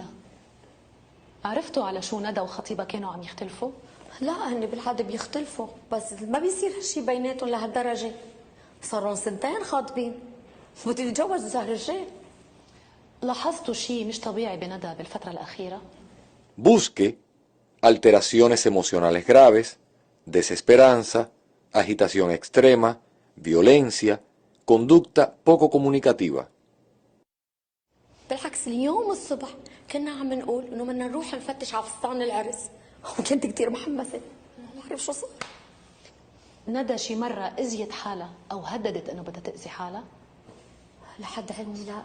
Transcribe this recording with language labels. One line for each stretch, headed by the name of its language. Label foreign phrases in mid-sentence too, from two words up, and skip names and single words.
Arabic: عرفتوا على شو ندى وخطيبها كانوا عم يختلفوا؟ لا هن بالعاده بيختلفوا بس ما بيصير هالشي بيناتهم لهالدرجه. صار لهم 2 خاطبين بدي يتجوز الشهر الجاي. لاحظتوا شيء مش طبيعي بندى بالفتره الاخيره؟
Spanish: Busque alteraciones emocionales graves, desesperanza, agitación extrema, violencia, conducta poco comunicativa.
Arabic: بالعكس اليوم الصبح كنا عم نقول انه بدنا نروح نفتش على فستان العرس وكنت كثير محمسه ما بعرف شو صار. ندى شي مره اذيت حالها او هددت انه بدها تاذي حالها؟ لحد علمي لا.